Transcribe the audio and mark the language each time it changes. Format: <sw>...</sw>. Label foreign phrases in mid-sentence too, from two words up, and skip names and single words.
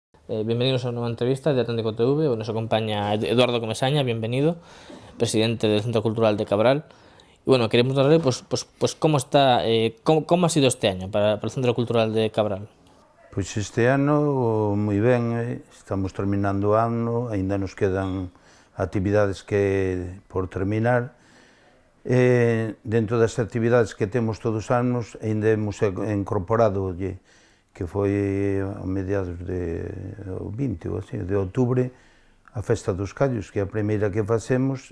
<es>Bienvenidos a una nueva entrevista de Atlántico TV. Nos acompaña Eduardo Comesaña, bienvenido, presidente del Centro Cultural de Cabral. Y bueno, queremos darle pues cómo está, cómo ha sido este año para el Centro Cultural de Cabral.</es> <gl>Pois este ano moi ben, estamos terminando o ano, aínda nos quedan actividades que por terminar. Dentro das actividades que temos todos os anos, aínda hemos incorporado, que foi a mediados de 20 ou así, de outubro, a Festa dos Callos, que é a primeira que facemos.</gl>